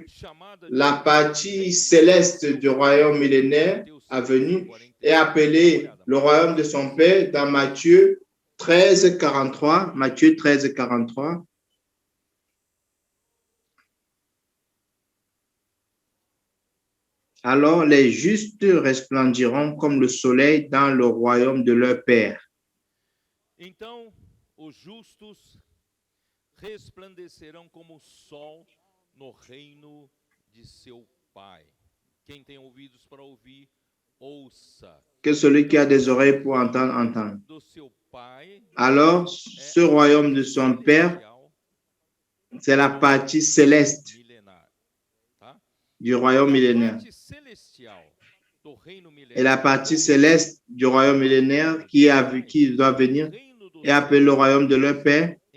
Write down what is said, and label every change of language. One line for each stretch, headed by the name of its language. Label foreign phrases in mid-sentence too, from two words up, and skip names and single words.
French: La partie céleste du royaume millénaire à venir est appelée le royaume de son Père dans Matthieu 13, 43. Matthieu 13, 43. Alors les justes resplendiront comme le soleil dans le royaume de leur Père.
Portuguese: Então, os justos resplandecerão como o sol no reino de seu Pai. Quem tem ouvidos para ouvir, ouça.
French: Que celui qui a des oreilles pour entendre, entende. Alors, ce royaume de son Père, c'est la partie céleste du royaume millénaire. Et la partie céleste du royaume millénaire qui doit venir est appelée le royaume de leur Père.